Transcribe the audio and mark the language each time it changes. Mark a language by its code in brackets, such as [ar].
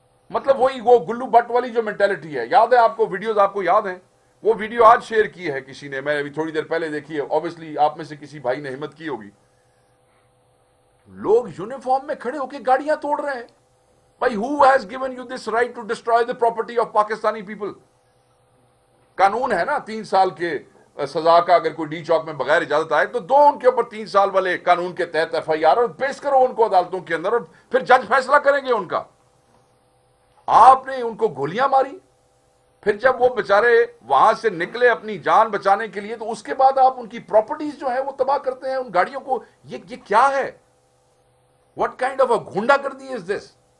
[ur] مطلب وہی وہ گلو بٹ والی جو مینٹلٹی ہے. یاد ہے آپ کو ویڈیوز, آپ کو یاد ہیں وہ ویڈیو آج شیئر کی ہے کسی نے, میں ابھی تھوڑی دیر پہلے دیکھی ہے, obviously آپ میں سے کسی بھائی نے ہمت کی ہوگی. لوگ یونیفارم میں کھڑے ہو کے گاڑیاں توڑ رہے ہیں. [en] بھائی who has given you this right to destroy the property of Pakistani people? [ur] قانون ہے نا 3 سال کے سزا کا اگر کوئی ڈی چوک میں بغیر اجازت آئے تو دو ان کے اوپر 3 سال والے قانون کے تحت ایف آئی آر اور پیش کرو ان کو عدالتوں کے اندر، اور پھر جج فیصلہ کریں گے ان کا۔ آپ نے ان کو گولیاں ماری، پھر جب وہ بیچارے وہاں سے نکلے اپنی جان بچانے کے لیے تو اس کے بعد آپ ان کی پراپرٹیز جو ہے وہ تباہ کرتے ہیں، ان گاڑیوں کو۔ یہ کیا ہے؟ [en] what kind of a [ur] گنڈا گردی [en] Is this?